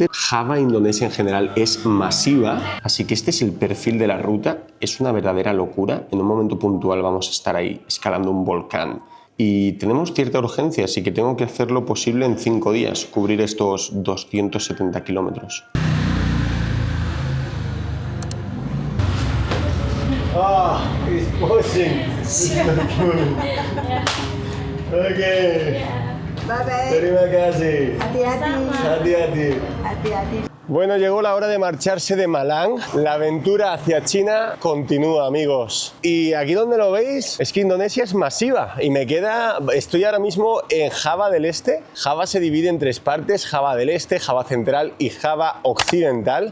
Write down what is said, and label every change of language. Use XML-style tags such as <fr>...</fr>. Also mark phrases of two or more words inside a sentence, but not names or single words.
<es>Java, Indonesia en general, es masiva, así que este es el perfil de la ruta. Es una verdadera locura. En un momento puntual vamos a estar ahí escalando un volcán. Y tenemos cierta urgencia, así que tengo que hacer lo posible en 5 días, cubrir estos 270 kilómetros.</es> <en>Ah, it's pushing. It's not good. Okay. Bye-bye.</en> <id>Terima kasih. Hati-hati. Hati-hati. Hati-hati.</id> <es>Bueno, llegó la hora de marcharse de Malang. La aventura hacia China continúa, amigos. Y aquí donde lo veis, es que Indonesia es masiva. Y estoy ahora mismo en Java del Este. Java se divide en 3 partes, Java del Este, Java Central y Java Occidental.</es>